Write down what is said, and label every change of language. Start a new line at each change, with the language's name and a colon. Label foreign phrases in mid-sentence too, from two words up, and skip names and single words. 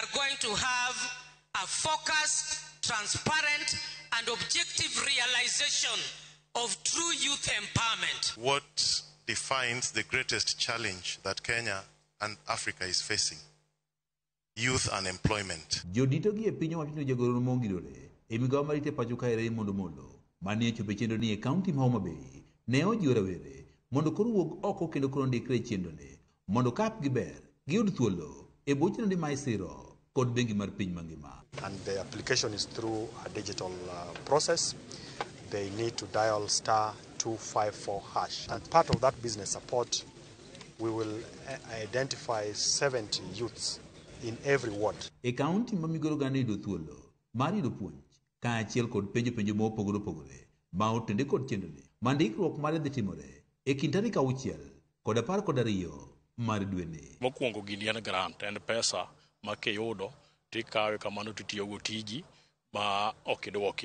English: We are going to have a focused, transparent, and objective realization of true youth empowerment. What defines the greatest challenge that Kenya and Africa is facing? Youth unemployment.
Luo (Kenya and Tanzania): Jodito gi e piny owacho jagoro mongirore e migawo marite pacho kae Raymond Omolo mane chopo chenro ni e kaunti ma Homa Bay ne ojiwo rawere mondo koro wuog oko kendo koro ndikre chenro ne mondo kap giber giyud thuolo e bwo chenro ni ma isiro kod bengi mar piny mangima.
English: And the application is through a digital process. They need to dial *254#. And part of that business support, we will identify 70 youths in every ward.
Luo (Kenya and Tanzania): E kaunti ma migoro gane yudo thuolo mar yudo puonj ka achiel kod penjo mopogore opogore ma otende kod chenro ni ma ndikruok mare dhi timore e kind tarik 6 kod 12 mar dwe ni. Mokwongo gini en grant, en pesa ma kiyudo tikawe kamano titiyogo tiji ma ok idwoki.